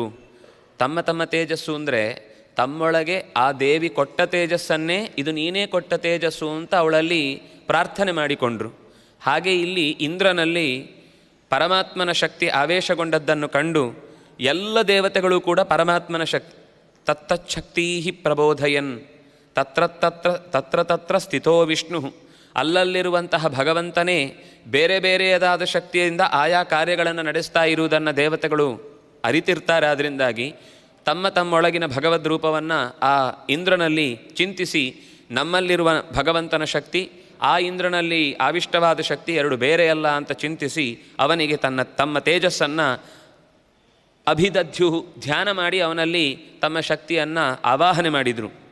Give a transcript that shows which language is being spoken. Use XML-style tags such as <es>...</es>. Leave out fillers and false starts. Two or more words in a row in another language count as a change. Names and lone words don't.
<kn>ತಮ್ಮ ತಮ್ಮ ತೇಜಸ್ಸು ಅಂದರೆ ತಮ್ಮೊಳಗೆ ಆ ದೇವಿ ಕೊಟ್ಟ ತೇಜಸ್ಸನ್ನೇ ಇದು ನೀನೇ ಕೊಟ್ಟ ತೇಜಸ್ಸು ಅಂತ ಅವಳಲ್ಲಿ ಪ್ರಾರ್ಥನೆ ಮಾಡಿಕೊಂಡ್ರು. ಹಾಗೆ ಇಲ್ಲಿ ಇಂದ್ರನಲ್ಲಿ ಪರಮಾತ್ಮನ ಶಕ್ತಿ ಆವೇಶಗೊಂಡದ್ದನ್ನು ಕಂಡು ಎಲ್ಲ ದೇವತೆಗಳು ಕೂಡ ಪರಮಾತ್ಮನ ಶಕ್ತಿ</kn> <sa>ತತ್ತಚ್ಛಕ್ತೀ ಪ್ರಬೋಧಯನ್ ತತ್ರ ತತ್ರ ಸ್ಥಿತೋ ವಿಷ್ಣು,</sa> <kn>ಅಲ್ಲಲ್ಲಿರುವಂತಹ ಭಗವಂತನೇ ಬೇರೆ ಬೇರೆಯದಾದ ಶಕ್ತಿಯಿಂದ ಆಯಾ ಕಾರ್ಯಗಳನ್ನು ನಡೆಸ್ತಾ ಇರುವುದನ್ನು ದೇವತೆಗಳು ಅರಿತಿರ್ತಾರೆ. ಅದರಿಂದಾಗಿ ತಮ್ಮ ತಮ್ಮೊಳಗಿನ ಭಗವದ್ ರೂಪವನ್ನು ಆ ಇಂದ್ರನಲ್ಲಿ ಚಿಂತಿಸಿ ನಮ್ಮಲ್ಲಿರುವ ಭಗವಂತನ ಶಕ್ತಿ ಆ ಇಂದ್ರನಲ್ಲಿ ಆವಿಷ್ಟವಾದ ಶಕ್ತಿ ಎರಡು ಬೇರೆಯಲ್ಲ ಅಂತ ಚಿಂತಿಸಿ ಅವನಿಗೆ ತಮ್ಮ ತೇಜಸ್ಸನ್ನು ಅಭಿದಧ್ಯು ಧ್ಯಾನ ಮಾಡಿ ಅವನಲ್ಲಿ ತಮ್ಮ ಶಕ್ತಿಯನ್ನು ಆವಾಹನೆ ಮಾಡಿದರು.</kn>